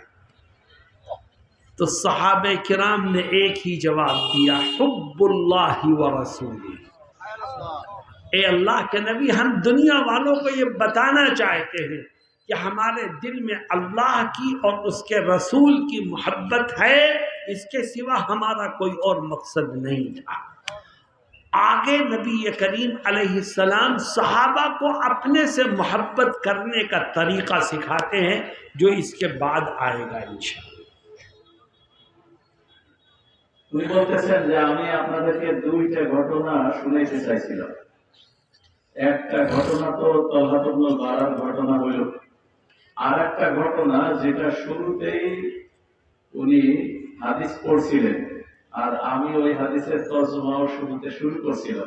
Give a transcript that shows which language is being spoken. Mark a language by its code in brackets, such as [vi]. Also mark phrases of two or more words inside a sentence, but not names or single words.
[ur] تو صحابہ کرام نے ایک ہی جواب دیا، [ar] حب اللہ و رسولہ، [ur] اے اللہ کے نبی، ہم دنیا والوں کو یہ بتانا چاہتے ہیں کہ ہمارے دل میں اللہ کی اور اس کے رسول کی محبت ہے، اس کے سوا ہمارا کوئی اور مقصد نہیں تھا۔ آگے نبی کریم علیہ السلام صحابہ کو اپنے سے محبت کرنے کا طریقہ سکھاتے ہیں جو اس کے بعد آئے گا انشاءاللہ۔ [bn] উনি বলতেছেন যে আমি আপনাদেরকে দুইটা ঘটনা শুনাইতে চাইছিলাম। একটা ঘটনা তো তলহাত ইবনে বারার ঘটনা হইল, আর একটা ঘটনা যেটা শুরুতেই উনি হাদিস পড়ছিলেন আর আমি ওই হাদিসের তরজমাও শুরুতে শুরু করছিলাম।